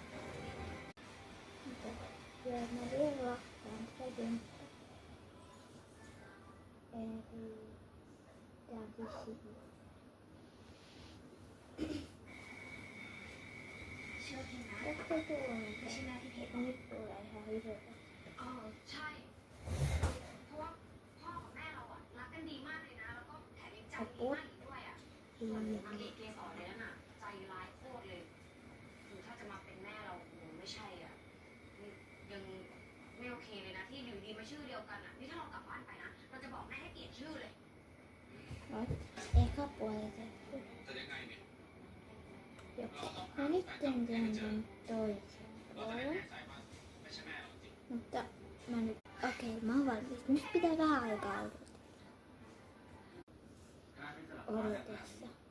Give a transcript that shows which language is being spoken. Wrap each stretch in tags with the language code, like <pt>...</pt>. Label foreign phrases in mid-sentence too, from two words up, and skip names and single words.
<fi>Ja mä vielä lakkaan käden. Eli tää on sivu. Tästä ei tullut mitään. Eikä nyt tulee ihan hirveä.</fi> <th>ใช่เพราะว่าพ่อกับแม่เราอะรักกันดีมากเลยนะแล้วก็แถมยังใจดีมากอีกด้วยอะส่วนนางเอกเกสรเลยนั่นน่ะใจร้ายโคตรเลยคือถ้าจะมาเป็นแม่เราโหไม่ใช่อ่ะยังไม่โอเคเลยนะที่อยู่ดีมาชื่อเดียวกันอ่ะนี่ถ้าเรากลับบ้านไปนะเราจะบอกแม่ให้เปลี่ยนชื่อเลย</th> <fi>Ehkä puolelta. Ja nyt teen toisen puolen. Mutta mä nyt, okei, mä oon valmis. Nyt pitää vähän aikaa odotessa.</fi>